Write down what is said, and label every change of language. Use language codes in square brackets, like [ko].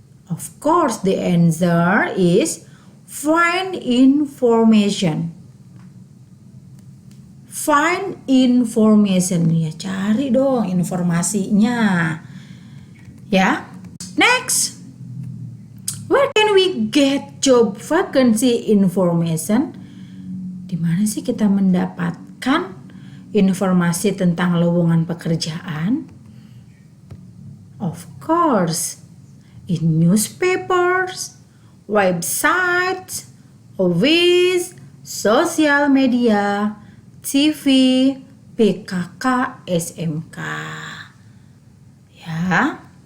[en] Of course, the answer is find information. Find information. [id] Ya, cari dong informasinya. Ya. Next. [en] Where can we get job vacancy information? [id] Di mana sih kita mendapatkan informasi tentang lowongan pekerjaan? [en] Of course, in newspapers, website, office, social media, TV, PKK, SMK. Ya.